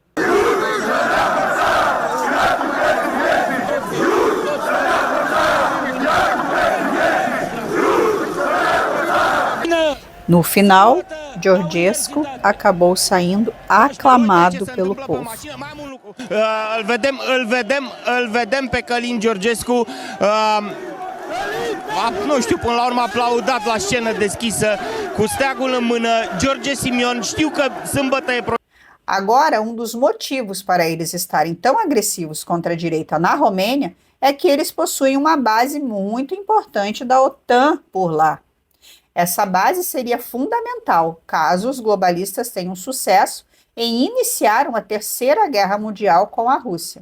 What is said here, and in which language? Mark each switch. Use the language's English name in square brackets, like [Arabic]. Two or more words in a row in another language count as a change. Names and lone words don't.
[Portuguese] No final, Ceausescu acabou saindo aclamado pelo povo. [Romanian] Îl vedem pe Călin Georgescu, nu știu, până la urmă aplaudat la scenă deschisă, cu steagul în mână. George Simion, știu că sâmbătă e... [Portuguese] Agora, um dos motivos para eles estarem tão agressivos contra a direita na Romênia é que eles possuem uma base muito importante da OTAN por lá. Essa base seria fundamental caso os globalistas tenham sucesso em iniciar uma terceira guerra mundial com a Rússia.